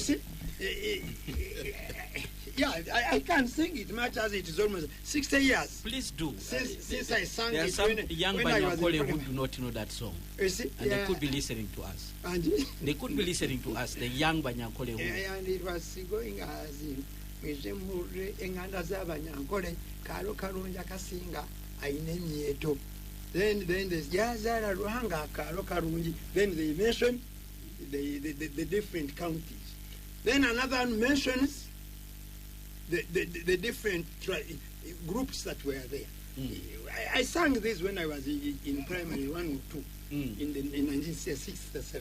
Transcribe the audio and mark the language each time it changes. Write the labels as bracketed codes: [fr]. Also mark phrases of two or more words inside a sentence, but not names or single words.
[en] You see, yeah, I can't sing it much as it is almost 60 years. Please do. Since I sang there it are some young Banyankole who do not know that song. You see, and they could be listening to us. And they could be listening to us, the young Banyankole who. And it was going as in [nyn] enganda z'Abanyankole kalo kalunja kasinga aine myeto. [en] Then there's [nyn] yazala ruhanga kalo kalunji. [en] Then they mention the different counties. Then another one mentions the different groups that were there. I sang this when I was in primary 1 or 2 in 1967.